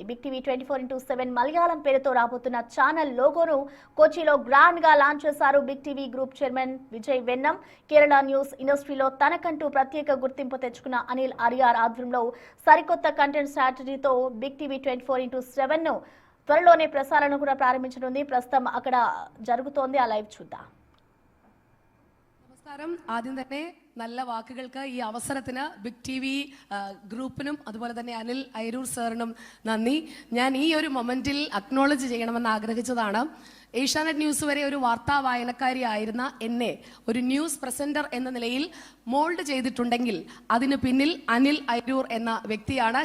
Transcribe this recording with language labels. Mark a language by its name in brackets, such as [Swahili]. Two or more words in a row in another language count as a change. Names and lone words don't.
[Telugu] బిగ్ టీవీ 24/7 మలయాళం పేరుతో రాబోతున్న ఛానల్ లోగోను కోచిలో గ్రాండ్ గా లాంచ్ చేశారు బిగ్ టీవీ గ్రూప్ చైర్మన్ విజయ్ వెన్నం. కేరళ న్యూస్ ఇండస్ట్రీలో తనకంటూ ప్రత్యేక గుర్తింపు తెచ్చుకున్న అనిల్ అరియార్ ఆధ్వర్యంలో సరికొత్త కంటెంట్ స్ట్రాటజీతో బిగ్ టీవీ 24/7 ను త్వరలోనే ప్రసారణ కూడా ప్రారంభించనుంది. ప్రస్తుతం అక్కడ జరుగుతోంది, ఆ లైవ్ చూద్దాం. [Malayalam] നമസ്കാരം. ആദ്യം തന്നെ നല്ല വാക്കുകൾക്ക് ഈ അവസരത്തിന് ബിഗ് ടി വി ഗ്രൂപ്പിനും അതുപോലെ തന്നെ അനിൽ അയിരൂർ സാറിനും നന്ദി. ഞാൻ ഈ ഒരു മൊമെന്റിൽ അക്നോളജ് ചെയ്യണമെന്ന് ആഗ്രഹിച്ചതാണ്. ഏഷ്യാനെറ്റ് ന്യൂസ് വരെ ഒരു വാർത്താ വായനക്കാരിയായിരുന്ന എന്നെ ഒരു ന്യൂസ് പ്രസന്റർ എന്ന നിലയിൽ മോൾഡ് ചെയ്തിട്ടുണ്ടെങ്കിൽ അതിന് പിന്നിൽ അനിൽ അയിരൂർ എന്ന വ്യക്തിയാണ്.